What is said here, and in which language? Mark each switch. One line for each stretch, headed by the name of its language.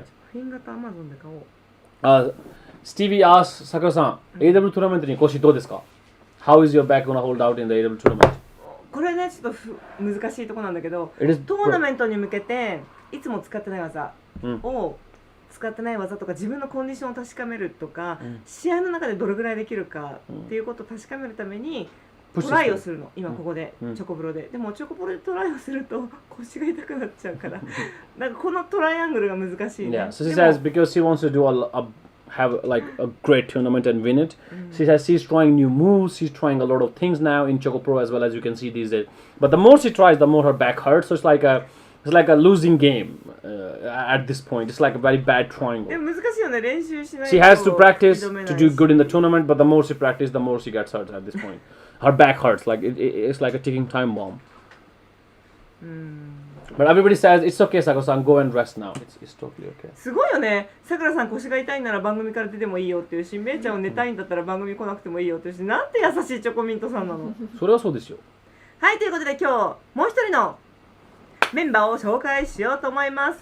Japanese: マフィン型アマゾンで買おう。
English: Stevie asks,
Japanese: さくらさん、AW トーナメントに腰どうですか？
English: How is your back gonna hold out in the AW tournament?
Japanese: これね、ちょっと難しいところなんだけど、ト
English: It is
Japanese: ーナメントに向けていつも使ってない技を使ってない技とか自分のコンディションを確かめるとか、試合の中でどれぐらいできるかっていうことを確かめるためにトライをするの、今ここで、チョコプロで。でもチョコプロでトライをすると腰が痛くなっちゃうからなんかこのトライアングルが難しいね。
English: Yeah, so she says because she wants to do have like a great tournament and win it. She says she's trying new moves, she's trying a lot of things now in ChocoPro as well, as you can see these days. But the more she tries, the more her back hurts. So it's like a losing game at this point. It's like a very bad triangle.
Japanese: でも難しいよね、練習しないと。
English: She has to practice to do good in the tournament, but the more she practices, the more she gets hurt at this point. Her back hurts, like it's like a ticking time bomb. But everybody says it's okay, Sakura-san, go and rest now. It's totally okay.
Japanese: すごいよね。さくらさん腰が痛いなら番組から出てもいいよっていうし、めいちゃんを寝たいんだったら番組来なくてもいいよっていうし、なんて優しいチョコミントさんなの。それはそうですよ。はい、ということで今日もう一人のメンバーを紹介しようと思います。